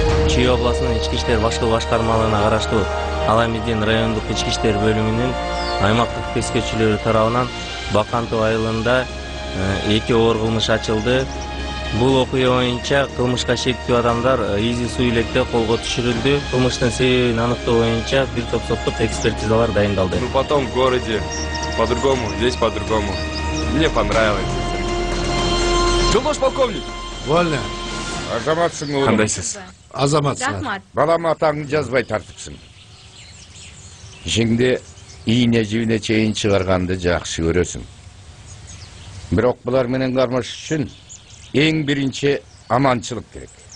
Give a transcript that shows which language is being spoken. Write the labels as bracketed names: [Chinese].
[Kyrgyz] Чүй областынын ички иштер башкы башкармалыгына караштуу Аламедин райондук ички иштер бөлүмүнүн аймактык тескерчилери тарабынан Бакантуу айылында 2 оор кылмыш ачылды. Бул окуя боюнча кылмышка шектүү адамдар изи суу электе колго түшүрүлдү. Кылмыштын себебин аныктоо боюнча бир топ соттук экспертизалар дайындалды. [Russian] Ну потом в городе по-другому, здесь по-другому. Мне понравилось. [Kyrgyz] Жолдош полковник. [Russian] Вольно. [Kyrgyz] Азаматсың оğlum. Кандайсыз? Азаматсың. Рахмат. Балам атаңды жазбай тартыпсың. Ишиңде ийне жибине чейин чыгарганды жакшы көрөсүң. Бирок булар менен кармаш үчүн эң биринчи аманчылык керек.